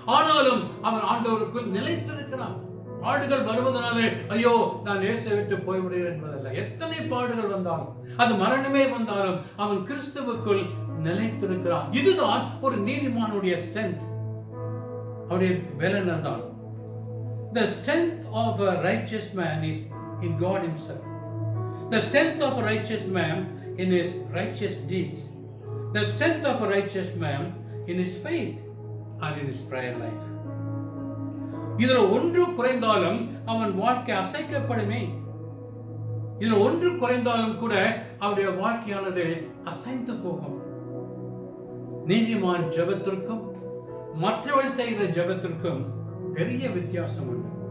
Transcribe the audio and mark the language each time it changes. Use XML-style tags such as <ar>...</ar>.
<ta>ஆனாலும் அவன் ஆண்டவருக்குள் நிலைத்திருக்கிறான். பாடுகள் வருவதனாலே ஐயோ நான் இயேசுவை விட்டு போய்விடுகிறேன் என்பதல்ல. எத்தனை பாடுகள் வந்தாலும், அது மரணமே வந்தாலும் அவன் கிறிஸ்துவுக்குள் நிலைத்திருக்கிறான். இதுதான் ஒரு நீதிமானுடைய ஸ்ட்ரென்த், அவருடைய பலன் தான்.</ta> <en>The strength of a righteous man is in God himself. The strength of a righteous man in his righteous deeds. The strength of a righteous man in his faith and in his prayer life.</en> <ta>இதுல ஒன்று குறைந்தாலும் அவன் வாழ்க்கை அசைக்கப்படுமே. இதுல ஒன்று குறைந்தாலும் கூட அவருடைய வாழ்க்கையானது அசைந்து போகும். நீதிமான் ஜெபத்திற்கும் மற்றவர்கள் செய்கிற ஜெபத்திற்கும் பெரிய வித்தியாசம் உண்டு.</ta>